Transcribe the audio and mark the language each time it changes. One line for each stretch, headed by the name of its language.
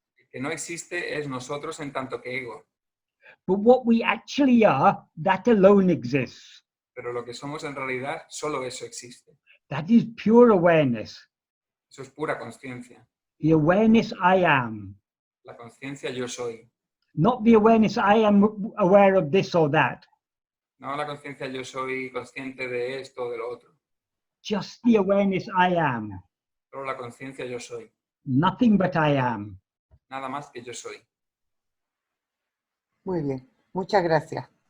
Spanish: El que no existe es nosotros en tanto que ego.
English: But what we actually are, that alone exists.
Spanish: Pero lo que somos en realidad, solo eso existe.
English: That is pure awareness.
Spanish: Eso es pura conciencia.
English: The awareness I am.
Spanish: La conciencia yo soy.
English: Not the awareness I am aware of this or that.
Spanish: No la conciencia yo soy consciente de esto o de lo otro.
English: Just the awareness I am.
Spanish: Solo la conciencia yo soy.
English: Nothing but I am.
Spanish: Nada más que yo soy. Muy bien, muchas gracias.